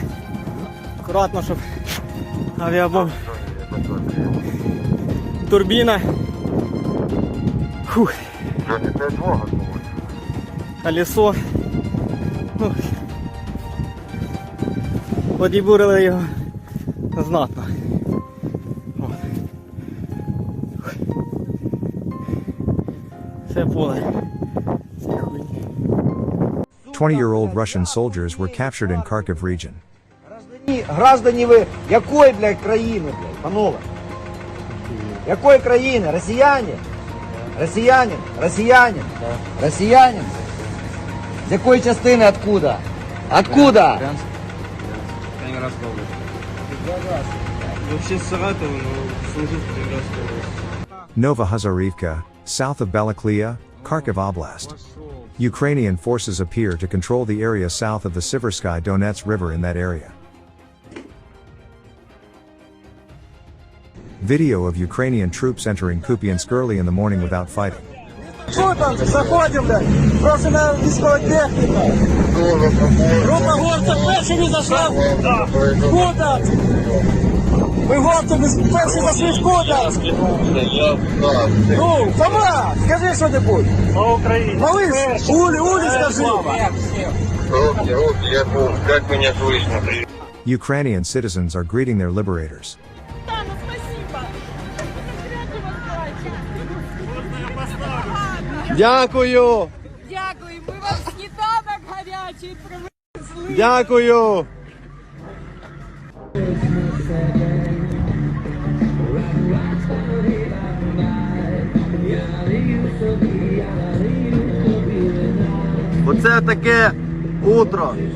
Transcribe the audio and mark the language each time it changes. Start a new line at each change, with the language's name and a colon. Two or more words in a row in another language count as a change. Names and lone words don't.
Ukrainian: Акуратно, щоб авіабомб. Турбіна. Фух. Колесо. Ну, подібурили його знатно.
English: 20-year-old Russian soldiers were captured in Kharkiv region.
Ukrainian: Граждані ви якої, блядь, країни, блядь, панове? Якої країни? Росіяни? Росіянин? Росіянин? Росіянин? З якої частини,
Russian: откуда? Откуда? Калининградская область. Вообще с Саратова, но служит в Калининградской области.
English: Novahazarivka, south of Balaklia, Kharkiv Oblast. Ukrainian forces appear to control the area south of the Siversky Donets River in that area. Video of Ukrainian troops entering Kupiansk early in the morning without fighting.
Ukrainian: Що там? Заходимо, блядь. Просимо військова техніка. Група горців першими зайшла.
Russian: Куда?
Ukrainian: Ми горців перші зайшли, куда?
Russian: Ну, Фома, скажи що-небудь. Слава Украине! Малыш, Ули, скажи. Как меня слышно?
English: Ukrainian citizens are greeting their liberators.
Ukrainian: Дякую! Дякую, ми вам сніданок гарячий привезли. Дякую! Оце таке утро.